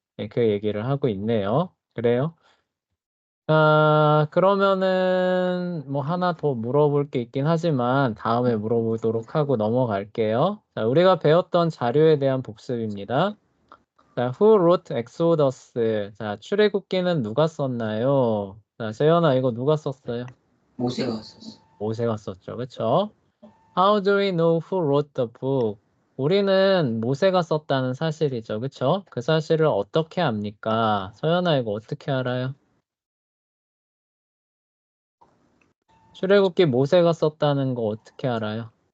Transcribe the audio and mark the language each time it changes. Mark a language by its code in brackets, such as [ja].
[ko] 그 얘기를 하고 있네요. 그래요? 그러면은 뭐 하나 더 물어볼 게 있긴 하지만 다음에 물어보도록 하고 넘어갈게요. 자, 우리가 배웠던 자료에 대한 복습입니다. [en] 자, who wrote Exodus? [ko] 자, 출애굽기는 누가 썼나요? 자, 재현아 이거 누가 썼어요? 모세가 썼어. 모세가 썼죠. 그쵸? [en] How do we know who wrote the book? [ko] 우리는 모세가 썼다는 사실이죠. 그쵸? 그 사실을 어떻게 압니까? 서연아, 이거 어떻게 알아요? 출애굽기 모세가 썼다는 거 어떻게 알아요?